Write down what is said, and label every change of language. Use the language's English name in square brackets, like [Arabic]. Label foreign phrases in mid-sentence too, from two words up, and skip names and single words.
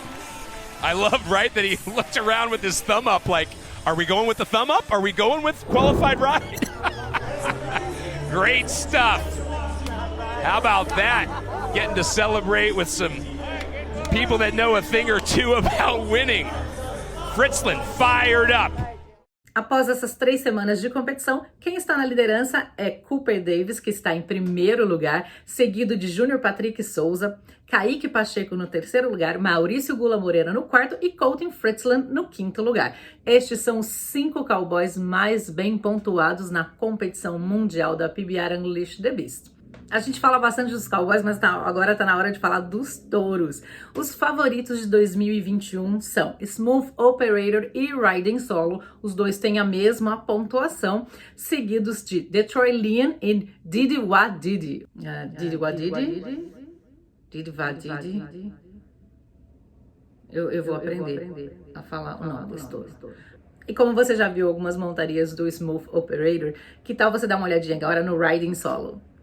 [English] I love, right, that he looked around with his thumb up like, are we going with the thumb up? Are we going with qualified ride? Great stuff. How about that? Getting to celebrate with some people that know a thing or two about winning. Fritzland fired up. [Portuguese] Após essas 3 semanas de competição, quem está na liderança é Cooper Davis, que está em primeiro lugar, seguido de Júnior Patrick Souza, Kaique Pacheco no terceiro lugar, Maurício Gula Moreira no quarto e Colton Fritzland no quinto lugar. Estes são os 5 cowboys mais bem pontuados na competição mundial da PBR Unleash the Beast. A gente fala bastante dos cowboys, mas agora tá na hora de falar dos touros. Os favoritos de 2021 são Smooth Operator e Riding Solo. Os dois têm a mesma pontuação, seguidos de Detroit Lion e Didi Wa Didi. Didi Wa Didi? Didi Wa Didi? Eu vou aprender a falar o nome dos touros. E como você já viu algumas montarias do Smooth Operator, que tal você dar uma olhadinha agora no Riding Solo?